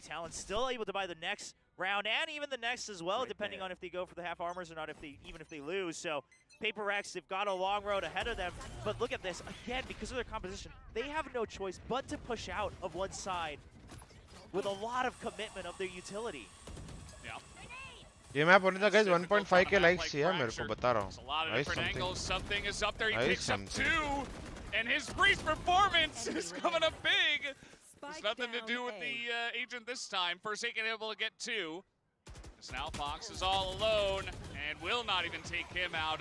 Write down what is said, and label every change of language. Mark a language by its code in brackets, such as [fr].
[en] Talon's still able to buy the next round and even the next as well, depending on if they go for the half armors or not, even if they lose. So PRX, they've got a long road ahead of them. But look at this. Again, because of their composition, they have no choice but to push out of one side with a lot of commitment of their utility. Yeah. [hi] ये map होने था guys 1.5k likes चाहिए मेरे को बता रहा हूँ. [en] A lot of different angles. Something is up there. He picks up 2, and his Breeze performance is coming up big. There's nothing to do with the agent this time. Forsaken able to get 2. So now Fox is all alone and will not even take him out.